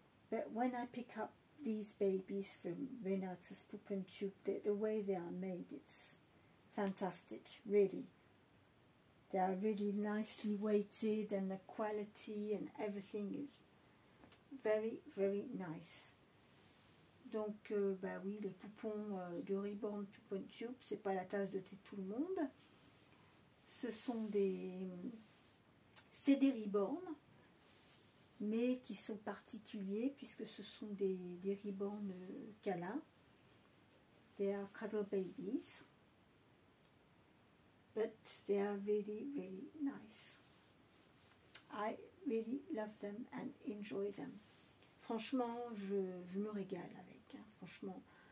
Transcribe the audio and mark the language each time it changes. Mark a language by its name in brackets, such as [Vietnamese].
[English] But when I pick up these babies from Renate's Poop and Tube, the way they are made, it's fantastic, really. They are really nicely weighted, and the quality and everything is very, very nice. [French] Donc, oui, les poupons de Reborn Poop and Tube, c'est pas la tasse de thé de tout le monde. Ce sont c'est des Reborn. mais qui sont particuliers puisque ce sont des reborn câlins. [English] They are cuddle babies, but they are really, really nice. I really love them and enjoy them. [French] Franchement, je me régale avec, hein, franchement.